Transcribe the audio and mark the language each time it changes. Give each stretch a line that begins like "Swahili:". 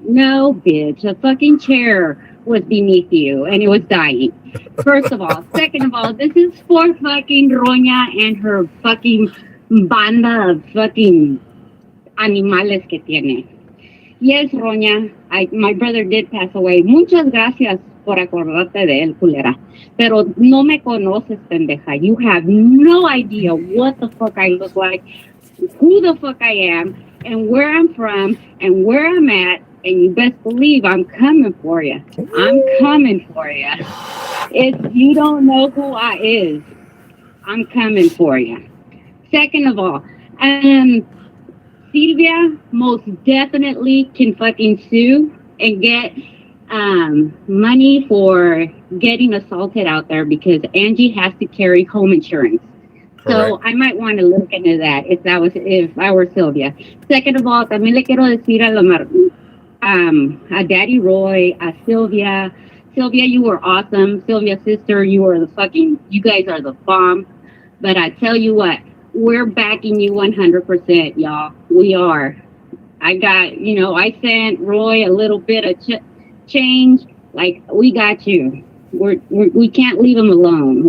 English: No, bitch. A fucking chair was beneath you and it was dying. First of all. Second of all, this is for fucking Roña and her fucking banda of fucking
Spanish: animales que tiene.
English: Yes, Roña, my brother did pass away.
Spanish: Muchas gracias por acordarte de él, culera. Pero no me conoces, pendeja.
English: You have no idea what the fuck I look like, who the fuck I am, and where I'm from, and where I'm at, and you best believe I'm coming for you. I'm coming for you. If you don't know who I is, I'm coming for you. Second of all, Silvia most definitely can fucking sue and get money for getting assaulted out there because Angie has to carry home insurance. So I might want to look into that if I were Silvia. Second of all,
Spanish: también le quiero decir a Daddy Roy, a Silvia.
English: Silvia, you were awesome. Silvia's sister, you guys are the bomb. But I tell you what, we're backing you 100%, y'all. We are. I sent Roy a little bit of change. Like, we got you. We can't leave him alone.